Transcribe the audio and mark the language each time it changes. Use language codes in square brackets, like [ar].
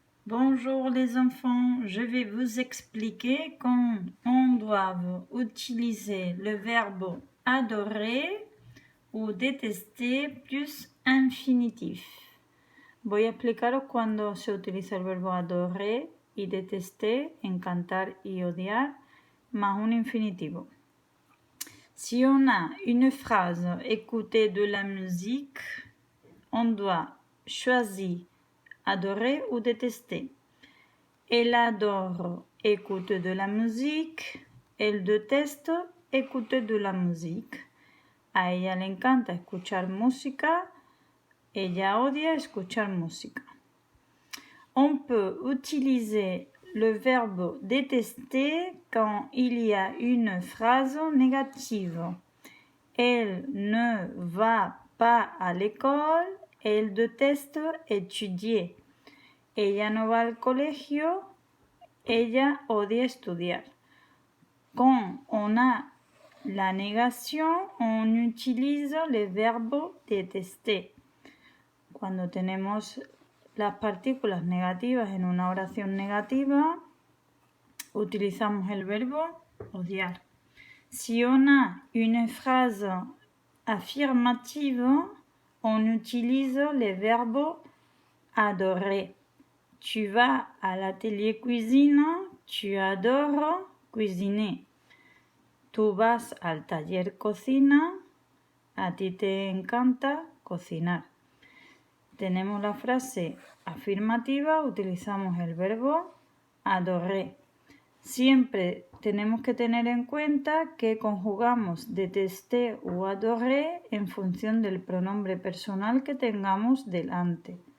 [fr] Bonjour les enfants, je vais vous expliquer comment on doit utiliser le verbe adorer ou détester plus infinitif. [es] Voy a explicaros cuándo se utiliza el verbo adorer y detester, encantar y odiar, más un infinitivo. [fr] Si on a une phrase écouter de la musique, on doit choisir adorer ou détester. Elle adore écouter de la musique, elle déteste écouter de la musique. [es] A ella le encanta escuchar música, ella odia escuchar música. [fr] On peut utiliser le verbe détester quand il y a une phrase négative. Elle ne va pas à l'école, elle déteste étudier. [es] Ella no va al colegio, ella odia estudiar. [fr] Quand on a la négation, on utilise le verbe détester. [es] Cuando tenemos las partículas negativas en una oración negativa, utilizamos el verbo odiar. [fr] Si on a une phrase affirmative, on utilise le verbe adorer. Tu vas à l'atelier cuisine, tu adores cuisiner. [es] Tú vas al taller cocina, a ti te encanta cocinar. Tenemos la frase afirmativa, utilizamos el verbo adorer. Siempre tenemos que tener en cuenta que conjugamos détester o adorer en función del pronombre personal que tengamos delante.